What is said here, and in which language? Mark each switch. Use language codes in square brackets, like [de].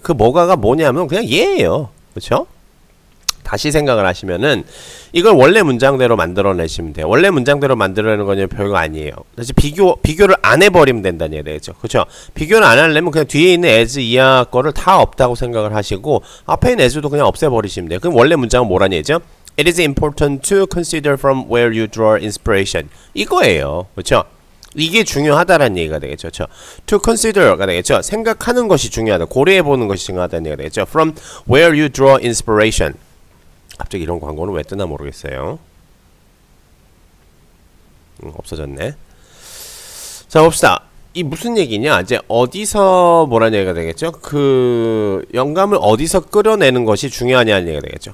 [ko] 그 뭐가가 뭐냐면 그냥 얘예요. 그렇죠? 다시 생각을 하시면은 이걸 원래 문장대로 만들어내시면 돼요. 원래 문장대로 만들어내는 건 별거 아니에요. 다시 비교를 안 해버리면 된다는 얘기죠. 그렇죠? 비교를 안 하려면 그냥 뒤에 있는 as 이하 거를 다 없다고 생각을 하시고 앞에 있는 as도 그냥 없애버리시면 돼요. 그럼 원래 문장은 뭐라는 얘기죠? [en] It is important to consider from where you draw inspiration. [ko] 이거예요. 그렇죠? 이게 중요하다라는 얘기가 되겠죠. 그렇죠? [en] To consider [ko] 가 되겠죠. 생각하는 것이 중요하다. 고려해보는 것이 중요하다는 얘기가 되겠죠. [en] From where you draw inspiration. [ko] 갑자기 이런 광고는 왜 뜨나 모르겠어요. 없어졌네. 자, 봅시다. 이 무슨 얘기냐? 이제 어디서 뭐라는 얘기가 되겠죠? 그 영감을 어디서 끌어내는 것이 중요하냐는 얘기가 되겠죠.